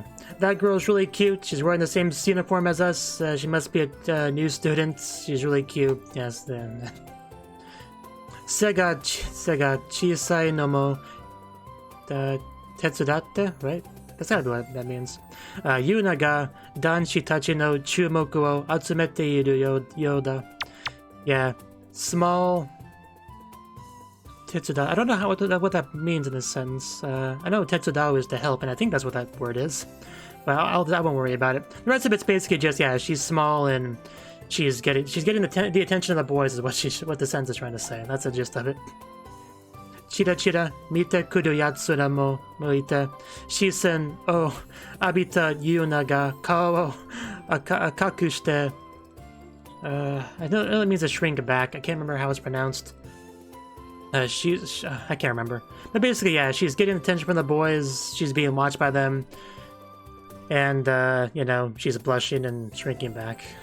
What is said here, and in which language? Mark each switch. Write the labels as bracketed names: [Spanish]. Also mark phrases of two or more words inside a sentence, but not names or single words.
[English] That girl's really cute. She's wearing the same uniform as us. She must be a new student. She's really cute. Yes, then. [Japanese] 背が小さいのも手伝って, [English] right? That's gotta be what that means. [Japanese] ユナが男子たちの注目を集めているようだ. [English] Yeah, small tetsuda. I don't know what that means in this sentence. I know tetsudao is to help, and I think that's what that word is. But I won't worry about it. The rest of it's basically just, yeah, she's small and she's getting the attention of the boys is what the sentence is trying to say. That's the gist of it. [Japanese] ちらちら見てくる奴らもいて視線を浴びたユナが顔赤くして. [English] I know it means to shrink back. I can't remember how it's pronounced. I can't remember. But basically, yeah, she's getting attention from the boys. She's being watched by them. And, you know, she's blushing and shrinking back.